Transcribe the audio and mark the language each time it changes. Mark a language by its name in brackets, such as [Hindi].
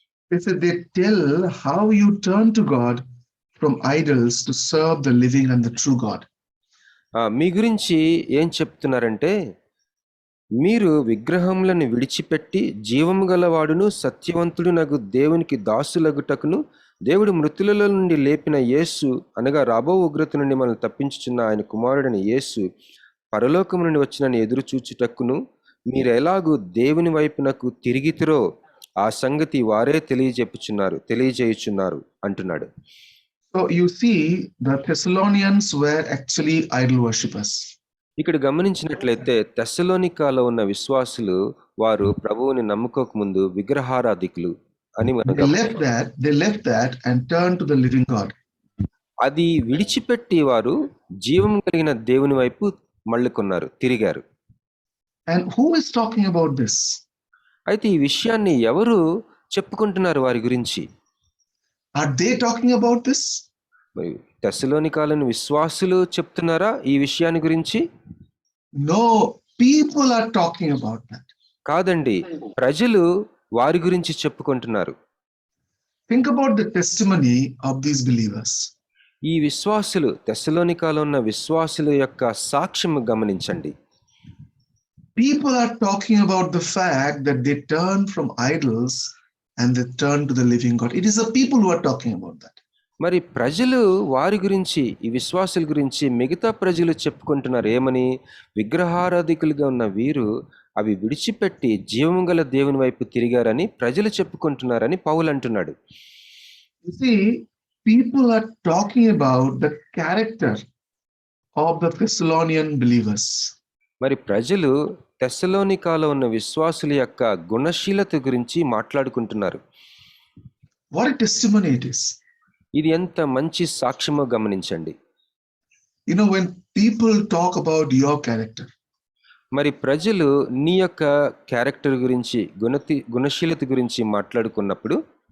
[English] They tell how you turn to God from idols to serve the living and the true God. [Telugu] మీ గురించి ఏం చెప్తున్నారంటే మీరు విగ్రహములను విడిచిపెట్టి జీవము గలవాడును సత్యవంతుడు నగు దేవునికి దాసులగుటకును దేవుడు మృతులలో నుండి లేపిన యేసు అనగా రాబో ఉగ్రత నుండి మనల్ని తప్పించుచున్న ఆయన కుమారుడైన యేసు పరలోకము నుండి వచ్చినని ఎదురు చూచుటకును మీరు ఎలాగూ దేవుని వైపునకు తిరిగితిరో ఆ సంగతి వారే తెలియజేయుచున్నారు అంటున్నాడు. [English] So you see, the Thessalonians were actually idol worshippers. [Telugu] ఇక్కడ గమనించినట్లయితే తెస్సలోనికాలో ఉన్న విశ్వాసులు వారు ప్రభువుని నమ్ముకోక ముందు విగ్రహారాధికులు అని మనం [English] They left that and turned to the living God. [Telugu] అది విడిచిపెట్టి వారు జీవం కలిగిన దేవుని వైపు మళ్ళుకున్నారు, తిరిగారు. [English] And who is talking about this? [Telugu] అయితే ఈ విషయాన్ని ఎవరు చెప్పుకుంటున్నారు వారి గురించి? [English] Are they talking about this? [Telugu] మరి తెస్సలోనికాలోని విశ్వాసులు చెప్తున్నారా ఈ విషయాన్ని గురించి? [English] No, people are talking about that. [Telugu] కాదండి, ప్రజలు వారి గురించి చెప్పుకుంటున్నారు. [English] Think about the testimony of these believers. [Telugu] ఈ విశ్వాసులు, తెస్సలోనికాలో ఉన్న విశ్వాసుల యొక్క సాక్ష్యం గమనించండి. [English] People are talking about the fact that they turn from idols and they turn to the living God. It is the people who are talking about that. [Telugu] మరి ప్రజలు వారి గురించి, ఈ విశ్వాసుల గురించి మిగతా ప్రజలు చెప్పుకుంటున్నారు ఏమని? విగ్రహారాధికులుగా ఉన్న వీరు అవి విడిచిపెట్టి జీవము గల దేవుని వైపు తిరిగారని ప్రజలు చెప్పుకుంటున్నారని పౌలు అంటున్నాడు. [English] You see, people are talking about the character of the Thessalonian believers. [Telugu] మరి ప్రజలు తెస్సలోనికాలో ఉన్న విశ్వాసుల యొక్క గుణశీలత గురించి మాట్లాడుకుంటున్నారు. [English] What a testimony it is. [Telugu] ఇది ఎంత మంచి సాక్ష్యమో గమనించండి. [English] You know, when people talk about your character, [Telugu] మరి ప్రజలు నీ యొక్క క్యారెక్టర్ గురించి, గుణశీలత గురించి మాట్లాడుకున్నప్పుడు,